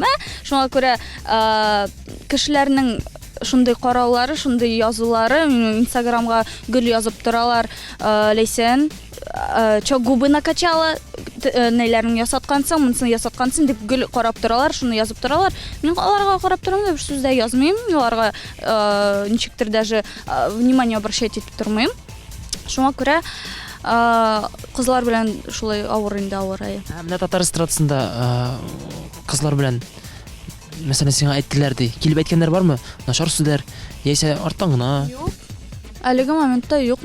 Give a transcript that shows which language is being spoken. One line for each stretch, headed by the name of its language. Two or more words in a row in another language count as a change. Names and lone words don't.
Tatar: Шуңа күрә кешеләрнең шундый караулары, шундый язулары, Инстаграмга гөл язып торалар. Лейсән,
Russian: чо губы накачала,
Tatar: нәйләрен ясаткансың, монысын ясаткансың дип гөл карап торалар, шуны язып торалар. Мин аларга карап торам да бер сүз дә язмыйм, аларга ничектер даже
Russian: внимание обращать
Tatar: итеп тормыйм. Шуңа күрә кызлар белән шулай авыр инде авырай. Менә татар эстрадасында кызлар белән мәсәлән сиңа әйттеләр ди. Килеп әйткәннәр бармы? Начар сүзләр, яисә арттан гына? Юк. Әлеге моментта юк.